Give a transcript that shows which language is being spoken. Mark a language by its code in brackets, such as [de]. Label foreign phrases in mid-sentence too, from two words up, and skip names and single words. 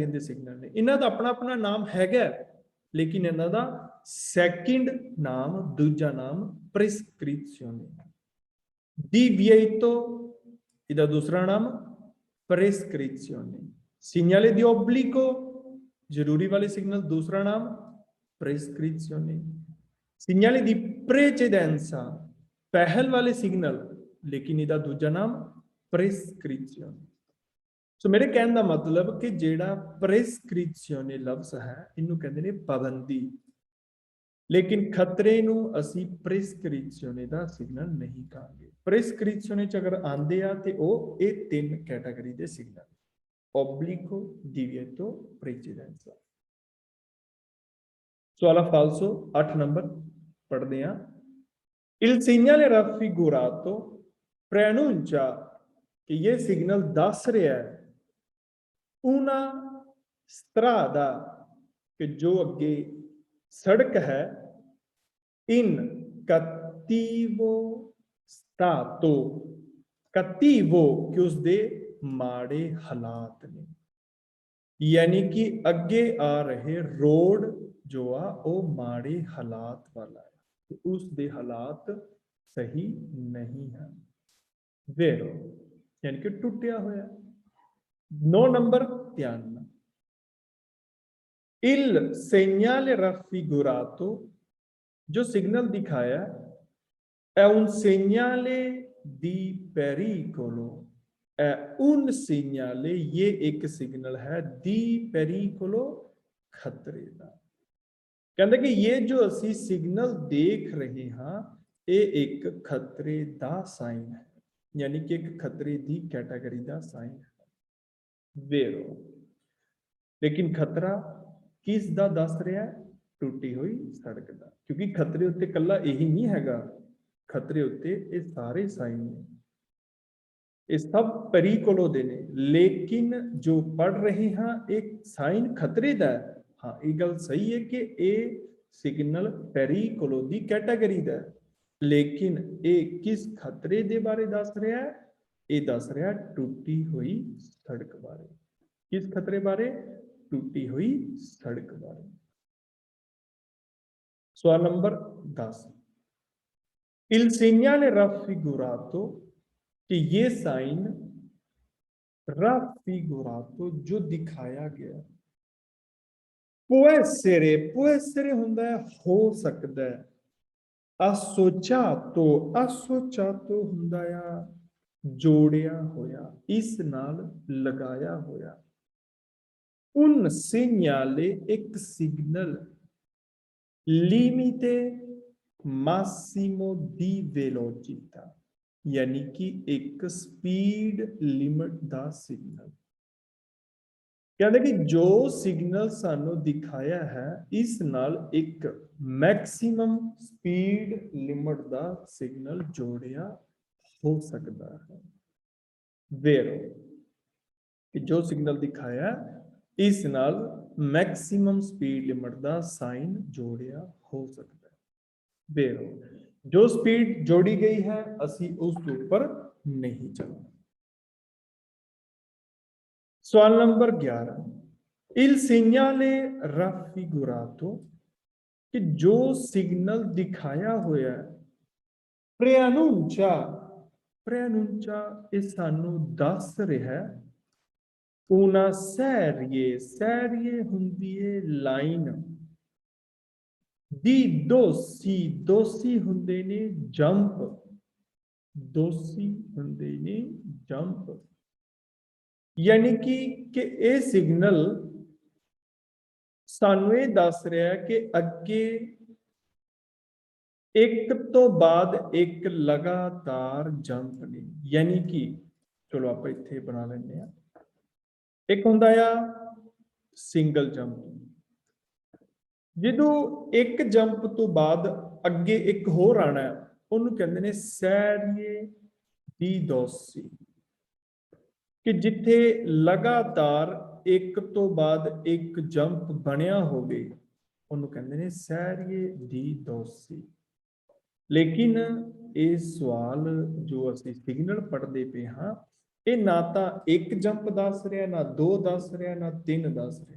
[pa] ਦੇ ਸਿਗਨਲ ਨੇ ਇਹਨਾਂ ਦਾ ਆਪਣਾ ਆਪਣਾ ਨਾਮ ਹੈਗਾ ਲੇਕਿਨ ਇਹਨਾਂ ਦਾ ਸੈਕਿੰਡ ਨਾਮ ਦੂਜਾ ਨਾਮ [it] prescrizione deviato [pa] ਇਹਦਾ ਦੂਸਰਾ ਨਾਮ [it] prescrizione segnale di obbligo [pa] ਜ਼ਰੂਰੀ ਵਾਲੇ ਸਿਗਨਲ ਦੂਸਰਾ ਨਾਮ [it] prescrizione segnale di precedenza [pa] ਪਹਿਲ ਵਾਲੇ ਸਿਗਨਲ ਲੇਕਿਨ ਇਹਦਾ ਦੂਜਾ ਨਾਮ prescrizione ਸੋ ਮੇਰੇ ਕਹਿਣ ਦਾ ਮਤਲਬ ਕਿ ਜਿਹੜਾ prescrizione ਲਫ਼ਜ਼ ਹੈ ਇਹਨੂੰ ਕਹਿੰਦੇ ਨੇ ਪਾਬੰਦੀ ਲੇਕਿਨ ਖਤਰੇ ਨੂੰ ਅਸੀਂ prescrizione ਦਾ ਸਿਗਨਲ ਨਹੀਂ ਕਹਾਂਗੇ prescrizione ਚ ਅਗਰ ਆਂਦੇ ਆ ਤੇ ਉਹ ਇਹ 3 ਕੈਟਾਗਰੀ ਦੇ ਸਿਗਨਲ [it] obbligo divieto precedenza [pa] ਸਵਾਲ ਫਾਲਸੋ 8 ਨੰਬਰ ਪੜ੍ਹਦੇ ਆ [it] il segnale raffigurato preannuncia [pa] ਕਿ ਇਹ ਸਿਗਨਲ ਦੱਸ ਰਿਹਾ ਹੈ [it] una strada [pa] ਕਿ ਜੋ ਅੱਗੇ ਸੜਕ ਹੈ [it] in cattivo stato cattivo [pa] ਕਿ ਉਸਦੇ ਮਾੜੇ ਹਾਲਾਤ ਨੇ ਯਾਨੀ ਕਿ ਅੱਗੇ ਆ ਰਹੇ ਰੋਡ ਜੋ ਆ ਉਹ ਮਾੜੇ ਹਾਲਾਤ ਵਾਲਾ ਹੈ ਉਸ ਦੇ ਹਾਲਾਤ ਸਹੀ ਨਹੀਂ ਹਨ vero ਯਾਨੀ ਕਿ ਟੁੱਟਿਆ ਹੋਇਆ 9 ਨੰਬਰ ਧਿਆਨ [it] Il segnale raffigurato, [pa] ਜੋ ਸਿਗਨਲ ਦਿਖਾਇਆ [it] è un segnale di pericolo, è un segnale, [pa] ਇਹ ਇੱਕ ਸਿਗਨਲ ਹੈ [it] di pericolo, [pa] ਖਤਰੇ ਦਾ। ਕਹਿੰਦੇ ਕਿ ਇਹ ਜੋ ਅਸੀਂ ਸਿਗਨਲ ਦੇਖ ਰਹੇ ਹਾਂ ਇਹ ਇੱਕ ਖਤਰੇ ਦਾ ਸਾਈਨ ਹੈ, ਯਾਨੀ ਕਿ ਇੱਕ ਖਤਰੇ ਦੀ ਕੈਟਾਗਰੀ ਦਾ ਸਾਈਨ ਹੈ। ਵੇਰੋ ਲੇਕਿਨ ਖਤਰਾ ਕਿਸ ਦਾ ਦੱਸ ਰਿਹਾ ਹੈ? ਟੁੱਟੀ ਹੋਈ ਸੜਕ ਦਾ, ਕਿਉਂਕਿ ਖਤਰੇ ਉੱਤੇ ਕੱਲਾ ਇਹੀ ਨਹੀਂ ਹੈਗਾ, ਖਤਰੇ ਉੱਤੇ ਇਹ ਸਾਰੇ ਸਾਈਨ ਨੇ, ਇਹ ਸਭ ਪਰੀਕੋਲੋ ਦੇ ਨੇ। ਲੇਕਿਨ ਜੋ ਪੜ ਰਹੇ ਹਾਂ ਇਹ ਸਾਈਨ ਖਤਰੇ ਦਾ ਹੈ। हाँ, ਇਹ ਗੱਲ ਸਹੀ ਹੈ ਕਿ ਇਹ ਸਿਗਨਲ ਪੇਰੀਕੋਲੋ ਦੀ ਕੈਟਾਗਰੀ ਦਾ ਹੈ, ਲੇਕਿਨ ਇਹ ਕਿਸ ਖਤਰੇ ਦੇ ਬਾਰੇ ਦੱਸ ਰਿਹਾ ਹੈ? ਇਹ ਦੱਸ ਰਿਹਾ ਹੈ ਟੁੱਟੀ ਹੋਈ ਸੜਕ ਬਾਰੇ। ਕਿਸ ਖਤਰੇ ਬਾਰੇ? ਟੁੱਟੀ ਹੋਈ ਸੜਕ ਬਾਰੇ। ਸਵਾਲ ਨੰਬਰ 10, [it] Il segnale raffigurato, [pa] ਕਿ ਇਹ ਸਾਈਨ raffigurato ਜੋ ਦਿਖਾਇਆ ਗਿਆ, [it] può essere [pa] ਹੁੰਦਾ ਹੈ ਹੋ ਸਕਦਾ ਹੈ, associato ਹੁੰਦਾ ਆ ਜੋੜਿਆ ਹੋਇਆ, ਇਸ ਨਾਲ ਲਗਾਇਆ ਹੋਇਆ। [it] un segnale [pa] ਇੱਕ ਸਿਗਨਲ [it] limite massimo di velocità, [pa] ਯਾਨੀ ਕਿ ਇੱਕ ਸਪੀਡ ਲਿਮਟ ਦਾ ਸਿਗਨਲ। ਕਹਿੰਦੇ ਕਿ ਜੋ ਸਿਗਨਲ ਸਾਨੂੰ ਦਿਖਾਇਆ ਹੈ ਇਸ ਨਾਲ ਇੱਕ ਮੈਕਸਿਮਮ ਸਪੀਡ ਲਿਮਟ ਦਾ ਸਿਗਨਲ ਜੋੜਿਆ ਹੋ ਸਕਦਾ ਹੈ। ਵੇਰੋ ਕਿ ਜੋ ਸਿਗਨਲ ਦਿਖਾਇਆ ਇਸ ਨਾਲ ਮੈਕਸਿਮਮ ਸਪੀਡ ਲਿਮਟ ਦਾ ਸਾਈਨ ਜੋੜਿਆ ਹੋ ਸਕਦਾ ਹੈ। ਵੇਰੋ ਜੋ ਸਪੀਡ ਜੋੜੀ ਗਈ ਹੈ ਅਸੀਂ ਉਸ ਤੋਂ ਉੱਪਰ ਨਹੀਂ ਚੱਲਣਾ। ਸਵਾਲ ਨੰਬਰ 11, [it] il segnale raffigurato, [pa] ਕਿ ਜੋ ਸਿਗਨਲ ਦਿਖਾਇਆ ਹੋਇਆ ਹੈ preannuncia ਇਹ ਸਾਨੂੰ ਦੱਸ ਰਿਹਾ ਹੈ [it] una serie [pa] ਹੁੰਦੀ ਹੈ ਲਾਈਨ ਦੀ ਦੋਸੀ ਹੁੰਦੇ ਨੇ ਜੰਪ, ਯਾਨੀ ਕਿ ਇਹ ਸਿਗਨਲ ਸਾਨੂੰ ਇਹ ਦੱਸ ਰਿਹਾ ਹੈ ਕਿ ਅੱਗੇ ਇੱਕ ਤੋਂ ਬਾਅਦ ਇੱਕ ਲਗਾਤਾਰ ਜੰਪ ਨੇ, ਯਾਨੀ ਕਿ ਚਲੋ ਆਪ ਇੱਥੇ ਬਣਾ ਲੈਂਗੇ। ਇੱਕ ਹੁੰਦਾ ਆ ਸਿੰਗਲ ਜੰਪ, ਜੋ ਇੱਕ ਜੰਪ ਤੋਂ ਬਾਅਦ ਅੱਗੇ ਇੱਕ ਹੋਰ ਆਉਣਾ ਹੈ ਉਨ੍ਹੋਂਨੇ ਕਹਿੰਦੇ ਹੈਂ [it] serie di dossi, [pa] ਕਿ ਜਿੱਥੇ ਲਗਾਤਾਰ ਇੱਕ ਤੋਂ ਬਾਅਦ ਇੱਕ ਜੰਪ ਬਣਿਆ ਹੋਵੇ ਉਨ੍ਹੋਂਨੇ ਕਹਿੰਦੇ ਹੈਂ [it] serie di dossi। [pa] ਲੇਕਿਨ ਇਹ ਸਵਾਲ ਜੋ ਅਸੀਂ ਸਿਗਨਲ ਪੜ੍ਹਦੇ ਪਏ ਹਾਂ ਇਹ ਨਾ ਤਾਂ ਇੱਕ ਜੰਪ ਦੱਸ ਰਿਹਾ, ਨਾ ਦੋ ਦੱਸ ਰਿਹਾ, ਨਾ ਤਿੰਨ ਦੱਸ ਰਿਹਾ।